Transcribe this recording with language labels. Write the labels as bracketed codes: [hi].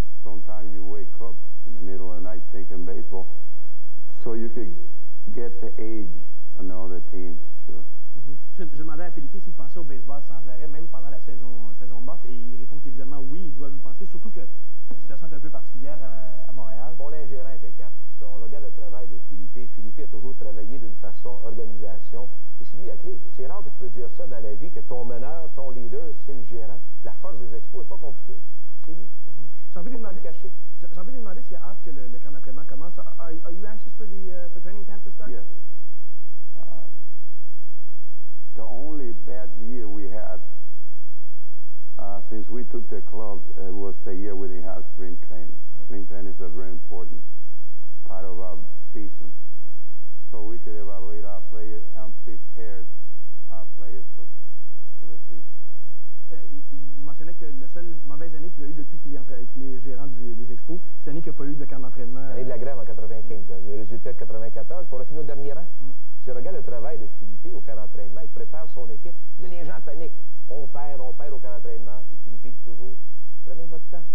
[en] Sometimes you wake up in the middle of the night thinking baseball. So you could get the age on the other team, sure. [fr] Je demandais à Philippe s'il pensait au baseball sans arrêt, même pendant la saison morte, et il répond qu'évidemment, oui, ils doivent y penser, surtout que la situation est un peu particulière à Montréal. On a un gérant impeccable pour ça. On regarde le travail de Philippe. Philippe a toujours travaillé d'une façon organisation, et c'est lui la clé. C'est rare que tu peux dire ça dans la vie, que ton meneur, ton leader, c'est le gérant. La force des expos n'est pas compliquée. C'est lui. J'ai envie de lui demander s'il a hâte que le camp d'entraînement commence. [en] Are you anxious for training camp to start? Yes. The only bad year we had since we took the club was the year we didn't have spring training. Spring training is a very important part of our season. So we could evaluate our players and prepare our players for the season. [fr] Il mentionnait que la seule mauvaise année qu'il a eue depuis qu'il est gérant des Expos, c'est l'année qu'il n'y a pas eu de camp d'entraînement. L'année de la grève en 95. Le résultat de 94, pour la finale au dernier rang. Si on regarde le travail de Philippe au camp d'entraînement, il prépare son équipe. Là, les gens paniquent. On perd au camp d'entraînement. Et Philippe dit toujours, prenez votre temps.